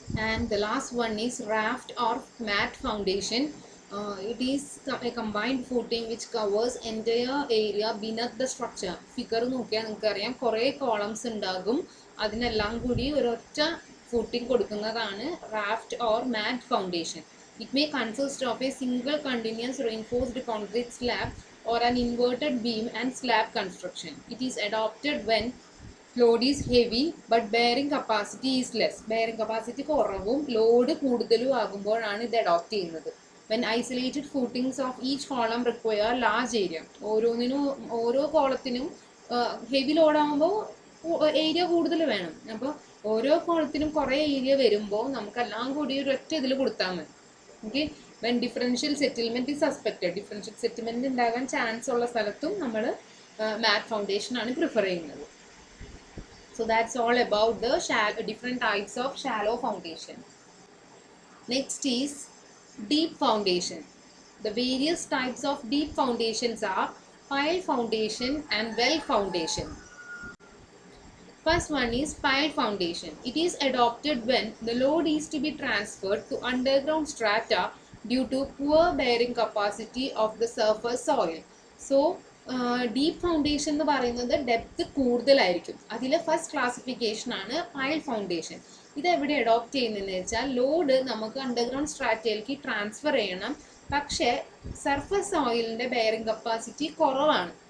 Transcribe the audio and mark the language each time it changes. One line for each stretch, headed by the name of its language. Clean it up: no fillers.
English: And the last one is raft or mat foundation. It is a combined footing which covers entire area beneath the structure.
Malayalam: Figure നോക്കിയാൽ നിങ്ങൾക്കറിയാം കുറേ columns ഉണ്ടാകും, അതിനെല്ലാം കൂടി ഒരൊറ്റ footing കൊടുക്കുന്നതാണ് raft or mat foundation.
English: It may consist of a single continuous reinforced concrete slab or an inverted beam and slab construction. It is adopted when load is heavy but bearing capacity is less.
Malayalam: Bearing capacity കുറവും load കൂടുതലും ആകുമ്പോഴാണ് ഇത് adopt ചെയ്യുന്നത്.
English: When isolated footings of each column require large area.
Malayalam: ഓരോ കോളത്തിനും heavy load ആകുമ്പോൾ area കൂടുതൽ വേണം. അപ്പോൾ ഓരോ കോളത്തിനും കുറേ ഏരിയ വരുമ്പോൾ നമുക്കെല്ലാം കൂടി ഒരൊറ്റ ഇതിൽ കൊടുത്താൽ മതി. Okay,
English: when differential settlement is suspected,
Malayalam: differential settlement ഉണ്ടാകാൻ ചാൻസ് ഉള്ള സ്ഥലത്തും നമ്മൾ മാറ്റ് ഫൗണ്ടേഷൻ ആണ് പ്രിഫർ ചെയ്യുന്നത്.
English: So that's all about the different types of shallow foundation. Next is deep foundation. The various types of deep foundations are pile foundation and well foundation. First one is pile foundation. It is adopted when the load is to be transferred to underground strata due to poor bearing capacity of the surface soil.
Malayalam: So, deep foundation എന്ന് പറയുന്നത് depth കൂടുതലായിരിക്കും. അതിലെ first classification ആണ് pile foundation. ഇത് എവിടെ adopt ചെയ്യുന്നതെന്ന് വെച്ചാൽ load നമുക്ക് അണ്ടർഗ്രൗണ്ട് സ്ട്രാറ്റയിലേക്ക് ട്രാൻസ്ഫർ ചെയ്യണം, പക്ഷേ സർഫസ് സോയിലിൻ്റെ ബെയറിംഗ് കപ്പാസിറ്റി കുറവാണ്.